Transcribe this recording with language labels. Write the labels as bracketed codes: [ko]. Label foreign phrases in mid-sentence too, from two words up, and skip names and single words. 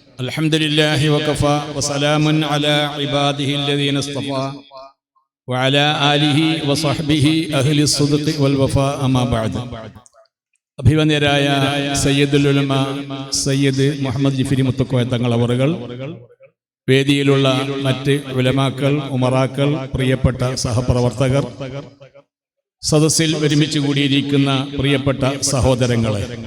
[ar] الحمد لله وكفى وسلام على عباده الذين اصطفى وعلى آله وصحبه أهل الصدق والوفاء أما بعد. [ml] അഭിവന്യരായ സയ്യിദുൽ ഉലമ സയ്യിദ് മുഹമ്മദ് ജിഫരി മുത്തക്കോയ തങ്ങൾ അവറുകൾ, വേദിയിലുള്ള മറ്റ് ഉലമാക്കൾ, ഉമറാക്കൾ, പ്രിയപ്പെട്ട സഹപ്രവർത്തകർ, സദസ്സിൽ ഒരുമിച്ച് കൂടിയിരിക്കുന്ന പ്രിയപ്പെട്ട സഹോദരങ്ങളെ,